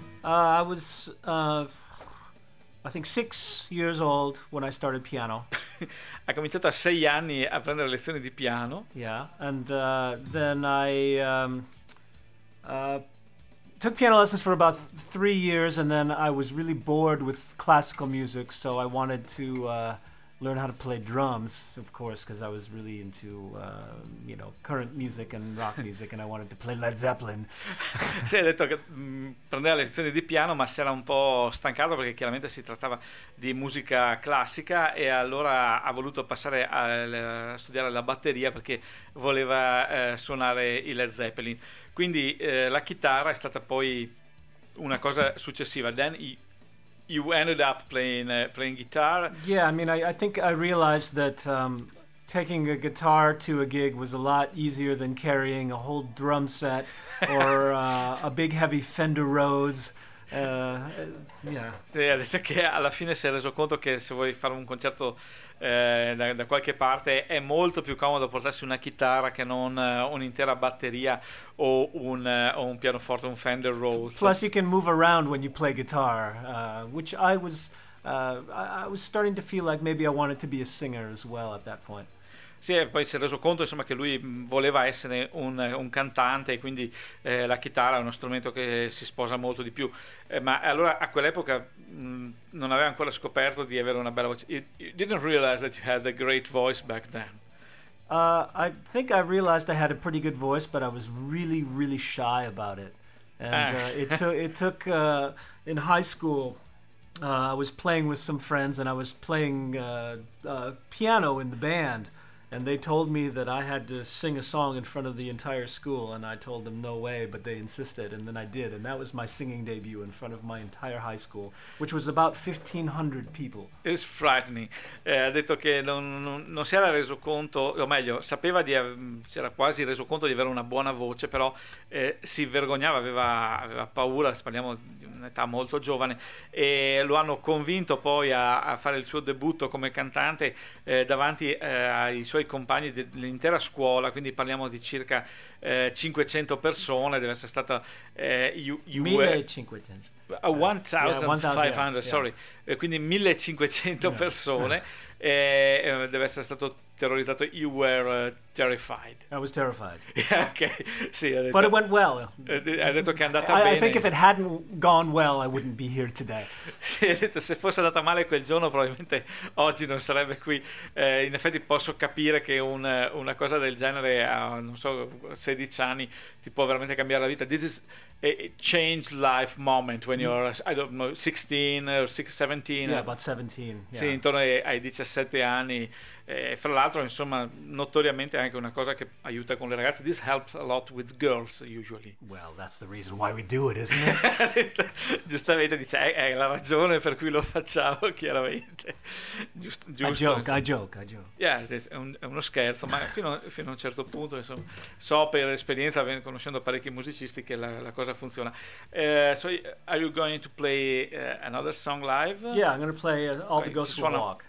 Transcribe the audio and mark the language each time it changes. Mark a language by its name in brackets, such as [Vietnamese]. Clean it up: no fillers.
[English] I was I think 6 years old when I started piano. [Italian] Ha cominciato a 6 anni a prendere lezioni di piano. [English] Yeah, and then I took piano lessons for about 3 years, and then I was really bored with classical music, so I wanted to learn how to play drums, of course, because I was really into current music and rock music, and I wanted to play Led Zeppelin. [Italian] Sì, hai detto che prendeva lezioni di piano, ma si era un po' stancato perché chiaramente si trattava di musica classica, e allora ha voluto passare a studiare la batteria perché voleva suonare i Led Zeppelin. Quindi la chitarra è stata poi una cosa successiva. [English] Then you ended up playing guitar. Yeah, I mean, I think I realized that taking a guitar to a gig was a lot easier than carrying a whole drum set or a big heavy Fender Rhodes. [Italian] Sì, ha detto che alla fine si è reso conto che se vuoi fare un concerto da qualche parte è molto più comodo portarsi una chitarra che non un'intera batteria o un pianoforte, un Fender Rhodes. [English] Plus you can move around when you play guitar, which I was starting to feel like maybe I wanted to be a singer as well at that point. [Italian] Sì, poi si è reso conto, insomma, che lui voleva essere un cantante, e quindi la chitarra è uno strumento che si sposa molto di più. Ma allora a quell'epoca non aveva ancora scoperto di avere una bella voce. [English] You didn't realize that you had a great voice back then. I think I realized I had a pretty good voice, but I was really, really shy about it. And it took in high school. I was playing with some friends, and I was playing piano in the band. And they told me that I had to sing a song in front of the entire school, and I told them no way, but they insisted, and then I did, and that was my singing debut in front of my entire high school, which was about 1500 people. It's frightening. [Italian] Ha detto che non si era reso conto, o meglio, sapeva di si era quasi reso conto di avere una buona voce, però si vergognava, aveva paura, parliamo di un'età molto giovane, e lo hanno convinto poi a fare il suo debutto come cantante davanti ai suoi compagni dell'intera scuola, quindi parliamo di circa 500 persone, deve essere stata 1500, sorry, quindi 1500 persone, e deve essere stato terrorizzato. [English] You were terrified. I was terrified. [Italian] Okay. Sì, detto, [English] but it went well. [Italian] Ha detto che è andata [English] bene. I think if it hadn't gone well, I wouldn't be here today. [Italian] Sì, ha detto, se fosse andata male quel giorno, probabilmente oggi non sarebbe qui. In effetti posso capire che una cosa del genere a, non so, 16 anni ti può veramente cambiare la vita. [English] This is a change life moment when you're, I don't know, 16 or 17. Yeah, about 17. Yeah. [Italian] Sì, intorno ai 17 anni. Fra l'altro, insomma, notoriamente è anche una cosa che aiuta con le ragazze. [English] This helps a lot with girls, usually. Well, that's the reason why we do it, isn't it? [Italian] Giustamente dice, è la ragione per cui lo facciamo, chiaramente. Giusto, [English] I joke. [Italian] Yeah, è uno scherzo, ma fino a un certo punto, insomma, so per esperienza, conoscendo parecchi musicisti, che la cosa funziona. [English] So, are you going to play another song live? Yeah, I'm going to play All the Ghosts Will Walk.